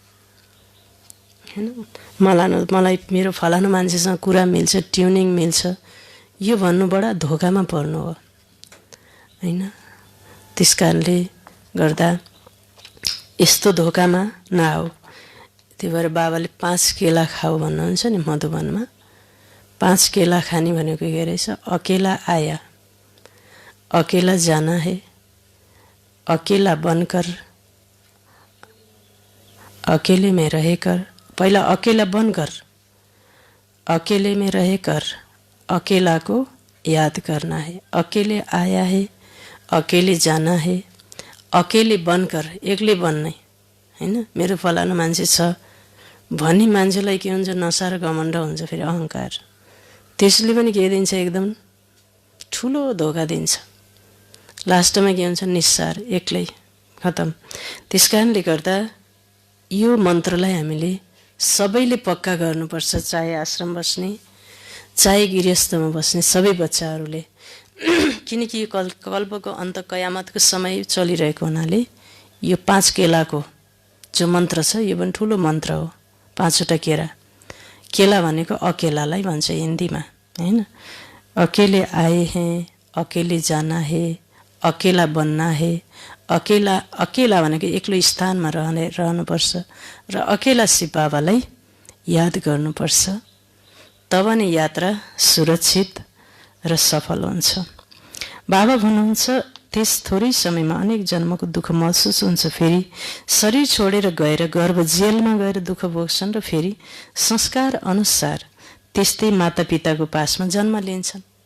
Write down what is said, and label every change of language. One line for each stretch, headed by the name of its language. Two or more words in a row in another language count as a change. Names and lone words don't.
Nepali: हैन, मलाई मेरो फलानु मान्छेसँग कुरा मिल्छ, ट्युनिङ मिल्छ, यो भन्नु बडा धोकामा पर्नु हो। हैन, त्यस कारणले गर्दा यस्तो धोकामा नआऊ। त्यही भएर बाबाले 5 केला खाऊ भन्नुहुन्छ नि मधुबनमा। 5 केला खाने भनेको के रहेछ?
Hindi: अकेला आया, अकेला जाना है, अकेला बनकर, अकेले में रहकर, पहिला अकेला बनकर, अकेले में रहकर अकेला को याद करना है। अकेले आया है, अकेले जाना है, अकेले बनकर,
Nepali: एक्लै बन्ने हैन। मेरो फलानु मान्छे छ भन्ने मान्छेलाई के हुन्छ? नसा र घमण्ड हुन्छ, फेरि अहङ्कार। त्यसले पनि के दिन्छ? एकदम ठुलो धोका दिन्छ। लास्टमा के हुन्छ? निस्सार, एक्लै, खतम। त्यस कारणले गर्दा यो मन्त्रलाई हामीले सबैले पक्का गर्नुपर्छ। चाहे आश्रम बस्ने, चाहे गृहस्थमा बस्ने सबै बच्चाहरूले किनकि यो कल्पको अन्त कयामतको समय चलिरहेको हुनाले यो 5 केलाको जो मन्त्र छ यो पनि ठुलो मन्त्र हो। 5वटा केला भनेको अकेलालाई भन्छ हिन्दीमा, हैन?
Hindi: अकेले आए हैं, अकेले जाना है, अकेला बनना है।
Nepali: अकेला भनेको एक्लो स्थानमा रहनुपर्छ र अकेला शिव बाबालाई याद गर्नुपर्छ, तब नै यात्रा सुरक्षित र सफल हुन्छ। बाबा भन्नुहुन्छ त्यस थोरै समयमा अनेक जन्मको दुःख महसुस हुन्छ, फेरि शरीर छोडेर गएर गर्भ जेलमा गएर दुःख भोग्छन् र फेरि संस्कार अनुसार त्यस्तै मातापिताको पासमा जन्म लिन्छन्।